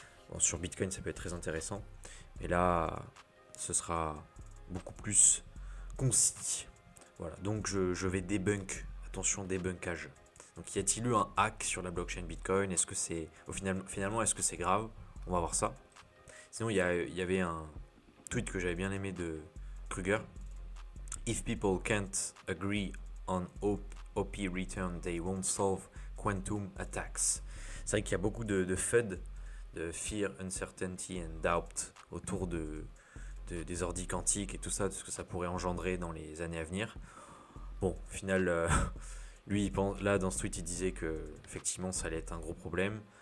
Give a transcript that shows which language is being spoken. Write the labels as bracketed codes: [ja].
[fr] Bon, sur Bitcoin, ça peut être très intéressant. Mais là, ce sera beaucoup plus concis. Voilà, donc je vais débunk. Attention, débunkage. Donc y a-t-il eu un hack sur la blockchain Bitcoin? Est-ce que c'est, finalement, est-ce que c'est grave? On va voir ça. Sinon, il y avait un tweet que j'avais bien aimé de Kruger. [en] If people can't agree on OP return, they won't solve quantum attacks. [fr] C'est vrai qu'il y a beaucoup de FUD, de Fear, Uncertainty and Doubt autour des ordis quantiques et tout ça, de ce que ça pourrait engendrer dans les années à venir. Bon, au final, lui, là, dans ce tweet, il disait que effectivement, ça allait être un gros problème.